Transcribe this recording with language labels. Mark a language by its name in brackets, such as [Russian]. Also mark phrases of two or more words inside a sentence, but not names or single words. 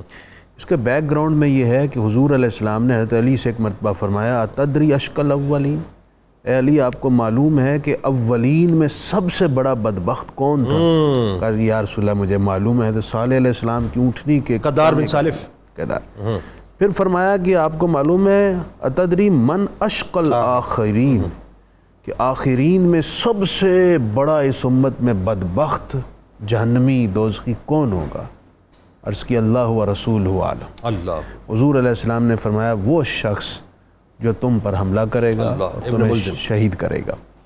[Urdu] اس کے بیک گراؤنڈ میں یہ ہے کہ حضور علیہ السلام نے حضرت علی سے ایک مرتبہ فرمایا، [Arabic] تدری اشقل الاولین، [Urdu] اے علی آپ کو معلوم ہے کہ اولین میں سب سے بڑا بدبخت کون تھا؟ کہا یا رسول اللہ مجھے معلوم ہے، حضرت صالح علیہ السلام کی اونٹنی کے قدار بن سالف، قدار۔ پھر فرمایا کہ آپ کو معلوم ہے [Arabic] اتدری من اشقل آخرین، [Urdu] کہ آخرین میں سب سے بڑا اس امت میں بدبخت جہنمی دوزخی کون ہوگا؟ عرض کی [Arabic] اللہ و رسول عالم۔ [Urdu] اللہ حضور علیہ السلام نے فرمایا وہ شخص جو تم پر حملہ کرے گا، تمہیں شہید کرے گا۔